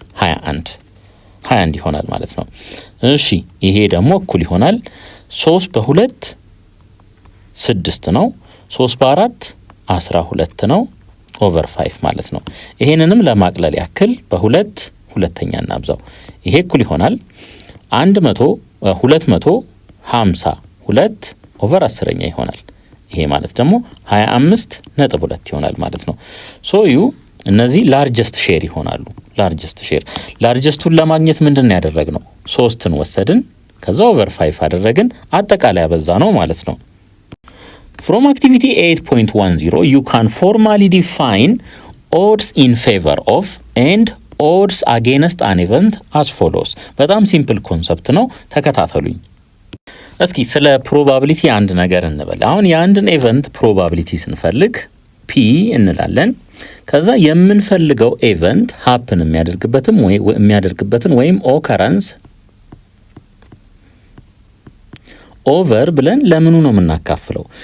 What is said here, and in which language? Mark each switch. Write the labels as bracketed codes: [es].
[am] 21 ይሆናል ማለት ነው። እሺ ይሄ ደግሞ እኩል ይሆናል 3 በ2 6 ነው። 3 በ4 12 ነው ኦቨር 5 ማለት ነው። ይሄንንም ለማቅለል ያክል በ2 ሁለተኛ እናብዛው። ይሄ እኩል ይሆናል 252 ኦቨር 10ኛ ይሆናል። ይሄ ማለት ደግሞ 25.2 ይሆናል ማለት ነው። ሶዩ እነዚህ ላርጀስት ሼር ይሆናሉ። ላርጀስት ሼር ላርጀስቱን ለማግኘት ምንድነው ያደረግነው? 3ን ወሰድን፣ ከዛ ኦቨር 5 አደረግን፣ አጠቃላይ ያበዛ ነው ማለት ነው። [en] From activity 8.10 you can formally define odds in favor of and odds against an event as follows. [am] በጣም ሲምፕል ኮንሰፕት ነው፣ ተከታተሉኝ። እስኪ ስለ ፕሮባቢሊቲ አንድ ነገር እንበል። አሁን የአንድን ኢቨንት ፕሮባቢሊቲ ስንፈልግ ፒ እንላለን። ከዛ የምንፈልገው ኢቨንት ሃፕን የሚያደርግበትን ወይም ኦከረንስ ኦቨር ብለን ለምኑ ነው የምናካፍለው?